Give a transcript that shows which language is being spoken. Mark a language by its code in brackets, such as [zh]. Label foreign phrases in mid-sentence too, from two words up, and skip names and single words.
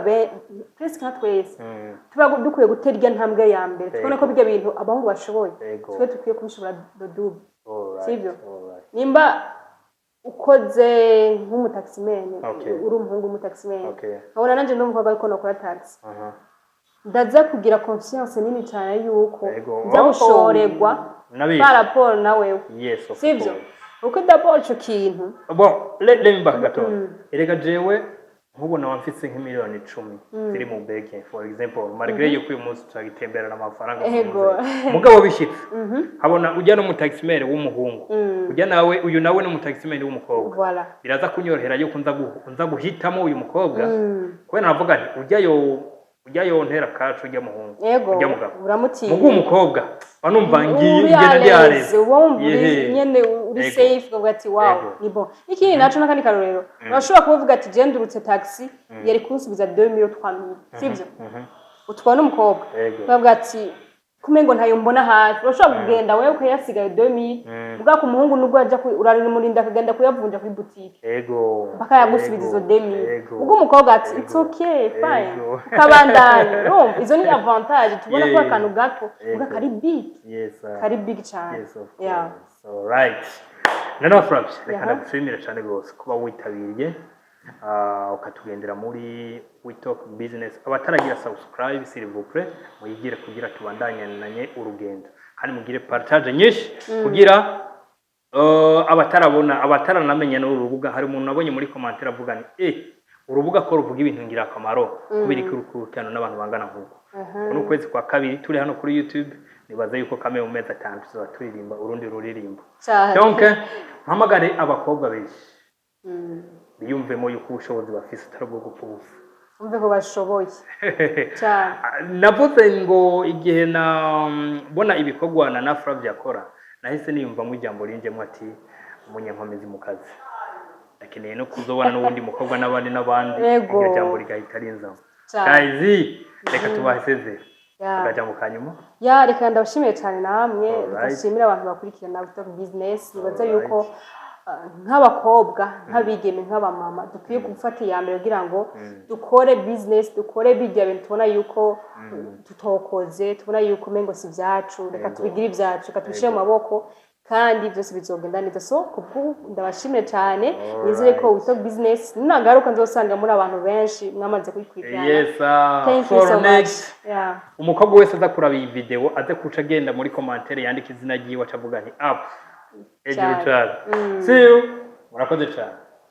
[rn] presque nka twese tuba dukwiye guterya ntambwe ya mbere tubone ko bijya bintu abahungu bashoboye twe tukwiye kubishobora dodubu sivyo nimba ukoze nk'umutaximene uri umuhungu w'umutaximene nkabona nanje ndumva ko nokora taxi ndaza kugira confiance nini cyane yuko nza gushoregwa paraporo nawe sivyo uko d'abord cyo kintu [en] let me back [rn] gato erega jewe nkubona wamfise nk'imiliyoni 10 ziri mu bege [en] for example [rn] malgré yuko uyu munsi turagitemberana amafaranga mugabo bishitse habona ujya no mu taximere w'umuhungu ujya nawe uyu nawe no mu taximere w'umukobwa biraza kunyorohera yuko nza guhitamo uyu mukobwa kubera navuga nti ujyayo ntera kacu ujya muhungu ujya mugabo uramutiye mugu umukobwa banumva ngenda byareze nyene uri safe ukavuga ati wow ni bon ikindi naco nakandi karorero urashobora kuvuga ati je ndurutse taxi yari kunsubiza 2000 3000 sivyo utwana umukobwa ukavuga ati kumengo ntayo mbona hafi urashobora kugenda wewe ukayasigaye 2000 ubwa ku muhungu nubwo ajya urarira murinda akagenda kuyavunja kuri boutique mpaka yagusubiza izo 2000 ubwo umukobwa ati [en] it's okay fine [rn] kabandanye izo ni advantage tubona ko akantu gato ubwa kari big cyane alright nana fraps reka ndagushimira cyane gose kuba witabiriye ukatugendera muri We Talk Business abataragira subscribe [fr] s'il vous plaît [rn] muyigire kugira tubandanye nanye urugendo kandi mugire partage nyinshi kugira abataranamenya no urubuga hari umuntu nabonye muri commentaire avuga ni urubuga ko ruvuga ibintu ngira akamaro kubiri kurukano n'abantu bangana nkuko no kwezi kwa kabiri turi hano kuri YouTube nibaza yuko kame mu mezi 5 tuza turirimba urundi ruririmbo donc mpamagare abakobwa benshi biyumvemo yuko ubushobozi bafise tarabwo gupfuza umve ko bashoboye cyane navuze ngo igihe na bona ibikorwa na Flavia akora nahise niyumva mu ijambo rinjemo ati umunyankomezi mu kazi akeneye no kuzobana n'ubundi mukobwa n'abandi iryo jambo rigahita rinzamo guys reka tubaheseze agajambo kanyuma reka ndabashimiye cyane namwe ndashimira abantu bakurikirana We Talk Business nibaza yuko nk'abakobwa nk'abigeme nk'abamama dukwiye gufata iya mbere kugira ngo dukore business dukore bijya bintu tubona yuko tutokoze tubona yuko mengo si byacu reka tubigire ibyacu reka tubishyire mu maboko kandi byose bizogenda neza so kubwo ndabashimire cyane nizere ko We Talk Business nagaruka nzosanga muri abantu benshi mwamaze kuyikurikirana [en] thank you so much [rn] umukobwa wese aza kuraba iyi video aze kuca agenda muri commentaire yandika izina ryiwe acavuga nti up ejuru cyane [en] see you [rn] murakoze cyane